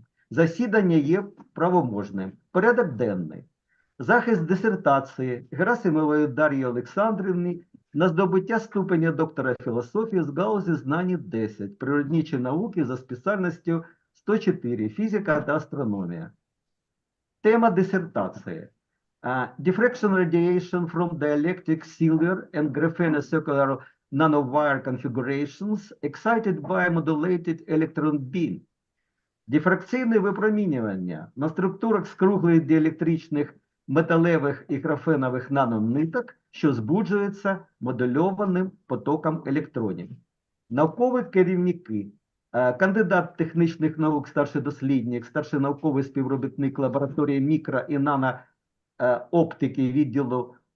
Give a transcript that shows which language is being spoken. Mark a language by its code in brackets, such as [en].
[uk] Засідання є правоможним. Порядок денний. Захист дисертації Герасимової Дарії Олександрівни на здобуття ступеня доктора філософії з галузі знань 10, природничі науки за спеціальністю 104, фізика та астрономія. Тема дисертації. [en] Diffraction radiation from dielectric silver and graphene circular nanowire configurations excited by modulated electron beam. [uk] Дифракційне випромінювання на структурах скруглих діелектричних металевих і графенових нанониток, що збуджуються модульованим потоком електронів. Наукові керівники, кандидат технічних наук, старший дослідник, старший науковий співробітник лабораторії мікро- і нанооптики відділу